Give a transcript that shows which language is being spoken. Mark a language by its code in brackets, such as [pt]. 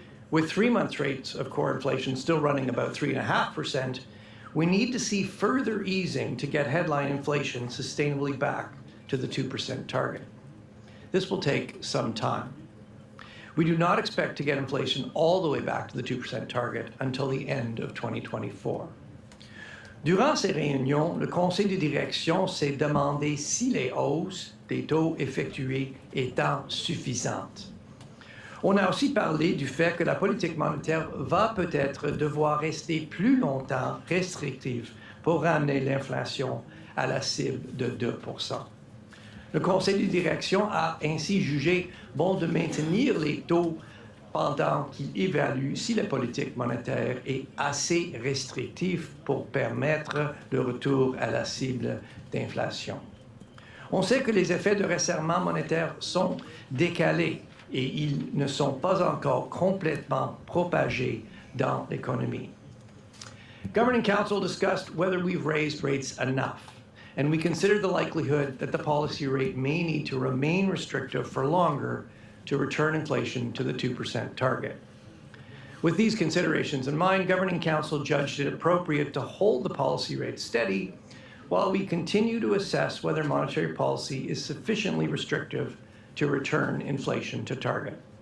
[en] With three-month rates of core inflation still running about 3.5%, we need to see further easing to get headline inflation sustainably back to the 2% target. This will take some time. We do not expect to get inflation all the way back to the 2% target until the end of 2024. [fr] Durant ces réunions, le conseil de direction s'est demandé si les hausses des taux effectuées étant suffisantes. On a aussi parlé du fait que la politique monétaire va peut-être devoir rester plus longtemps restrictive pour ramener l'inflation à la cible de 2%. Le conseil de direction a ainsi jugé bon de maintenir les taux pendant qu'il évalue si la politique monétaire est assez restrictive pour permettre le retour à la cible d'inflation. On sait que les effets de resserrement monétaire sont décalés et ils ne sont pas encore complètement propagés dans l'économie. [en] Governing Council discussed whether we've raised rates enough, and we consider the likelihood that the policy rate may need to remain restrictive for longer to return inflation to the 2% target. With these considerations in mind, Governing Council judged it appropriate to hold the policy rate steady while we continue to assess whether monetary policy is sufficiently restrictive to return inflation to target.